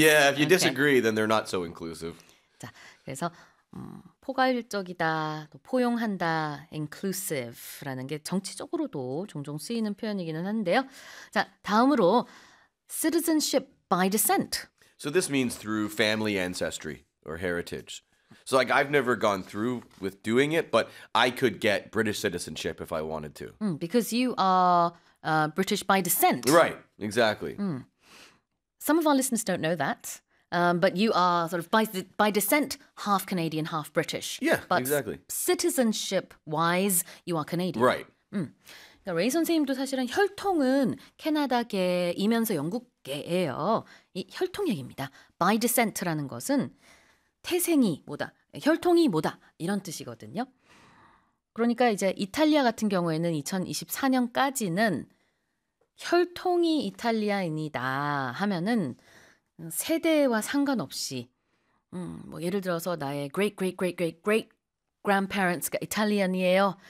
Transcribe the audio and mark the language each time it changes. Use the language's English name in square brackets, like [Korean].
[English] Yeah, if you disagree, then they're not so inclusive. [Korean] 자, 그래서 포괄적이다, 또 포용한다, inclusive라는 게 정치적으로도 종종 쓰이는 표현이기는 한데요. 자, 다음으로 [English] citizenship. By descent. So this means through family ancestry or heritage. So like I've never gone through with doing it, but I could get British citizenship if I wanted to. Mm, because you are British by descent. Right, exactly. Mm. Some of our listeners don't know that, but you are sort of by descent, half Canadian, half British. Yeah, but exactly. Citizenship-wise, you are Canadian. Right. Mm. [Korean] 레이 선생님도 사실은 혈통은 캐나다계이면서 영국계예요. 이 혈통 얘기입니다. By descent라는 것은 태생이 뭐다, 혈통이 뭐다 이런 뜻이거든요. 그러니까 이제 이탈리아 같은 경우에는 2024년까지는 혈통이 이탈리아인이다 하면은 세대와 상관없이 뭐 예를 들어서 나의 [English] great great great great great grandparents [Korean] 가 이탈리안이에요.